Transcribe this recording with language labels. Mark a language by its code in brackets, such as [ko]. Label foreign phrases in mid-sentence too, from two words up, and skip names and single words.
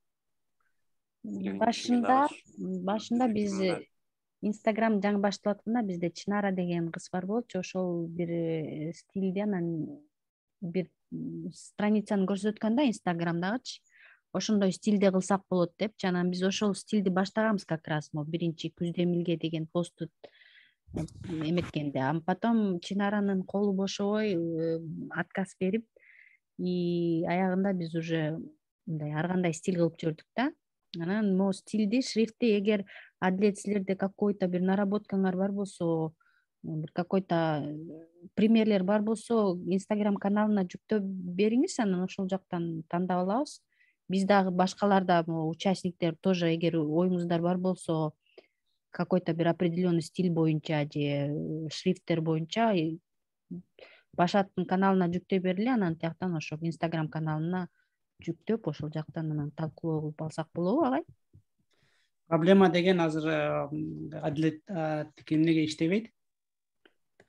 [ky] Башында биз Instagram жаңы башталып атканда бизде Чынара деген кыз бар болчу, ошол бир стилди анан бир страницаны көрсөткөн да Instagramдагычы. Ошондой стилде кылсак болот депчи. Анан биз ошол стилди баштаганбыз как раз биринчи күздө эмилге деген посту эметкенде. [ru] А потом [ky] Чынаранын колу бошобой отказ берип, и аягында биз уже мындай ар кандай стиль кылып жүрдүк да. Анан могу стилди, шрифти эгер Адилет силерде какой-то бир наработкаңар бар болсо, бир какой-то примерлер бар болсо, Instagram каналына жүктөп бериңиз, анан ошол жактан тандап алабыз. Биз дагы башкалар да участниктер тоже эгер оюңуздар бар болсо, какой-то бир [ru] определенный стиль [ky] боюнча же шрифттер боюнча Башаттын каналына жүктөй бергиле, анан тияктан ошо Instagram каналына жүктөп, ошол жактан анан талкуулоо кылып алсак болобу агай? Проблема деген азыр Адилет эмнеге иштебейт?